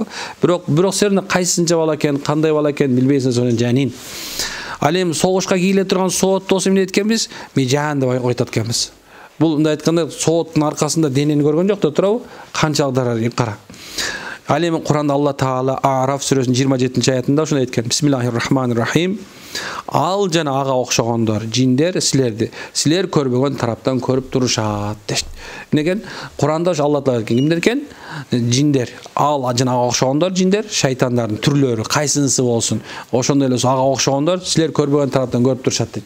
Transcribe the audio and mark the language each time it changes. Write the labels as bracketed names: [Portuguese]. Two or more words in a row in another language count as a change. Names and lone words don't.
[Kyrgyz] Бирок сен кайсынча бала экен, кандай бала экен билбейсиң, сонун жанин. Ал эми согушка кийиле турган соот болсо эмне айтканбыз? Мижан деп айтат экенбиз. Бул мындай айтканда сооттун аркасында денени көргөн жок да турабы? Канчалык кара. Ал эми Куранда Алла Таала Араф сүрөсүнүн 27-аятында ушуну айткан. [Arabic] بسم الله الرحمن الرحيم. [Kyrgyz] Ал жана ага окшогондор, жиндер силер көрбөгөн тараптан көрүп турушат. Неген Куранда Алла Таала айткан, кимдер экен? Жиндер. Ал жана ага окшогондор жиндер, шайтандардын түрлөрү, кайсынысы болсун. Ошондой эле ага окшогондор силер көрбөгөн тараптан көрүп турушат дейт.